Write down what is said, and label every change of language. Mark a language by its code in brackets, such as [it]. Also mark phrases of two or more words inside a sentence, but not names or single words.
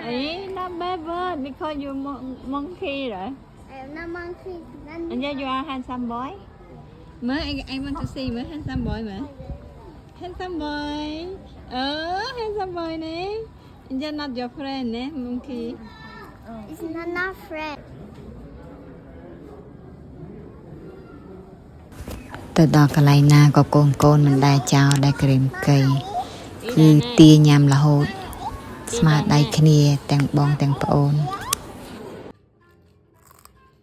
[en] Hey, not bad word because you monkey, right? I am not monkey. And then you are handsome boy. I want to see mới handsome boy mà. Handsome boy. Handsome boy nè. And you're not your friend nè, monkey. It's not friend. [km] ទៅដល់កន្លែងណាក៏កូនមិនដែលចោលដែលក្រៀមកៃគឺទាញ៉ាំរហូតស្មារតីគ្នាទាំងបងទាំងប្អូនអូយស៊ីណែណា